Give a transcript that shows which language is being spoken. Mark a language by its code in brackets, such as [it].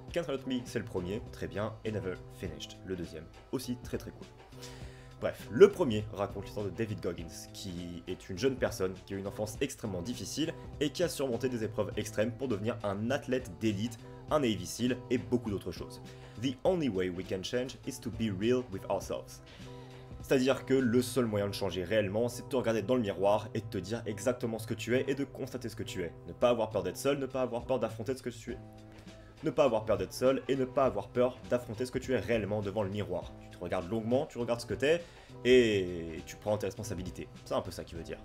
[fr] Can't Hurt Me, c'est le premier, très bien, et Never Finished, le deuxième, aussi très très cool. Bref, le premier raconte l'histoire de David Goggins, qui est une jeune personne qui a eu une enfance extrêmement difficile et qui a surmonté des épreuves extrêmes pour devenir un athlète d'élite, un Navy SEAL et beaucoup d'autres choses. [en] The only way we can change is to be real with ourselves. [fr] C'est-à-dire que le seul moyen de changer réellement, c'est de te regarder dans le miroir et de te dire exactement ce que tu es et de constater ce que tu es. Ne pas avoir peur d'être seul, ne pas avoir peur d'affronter ce que tu es. Ne pas avoir peur d'être seul et ne pas avoir peur d'affronter ce que tu es réellement devant le miroir. Tu te regardes longuement, tu regardes ce que t'es et tu prends tes responsabilités. C'est un peu ça qu'il veut dire.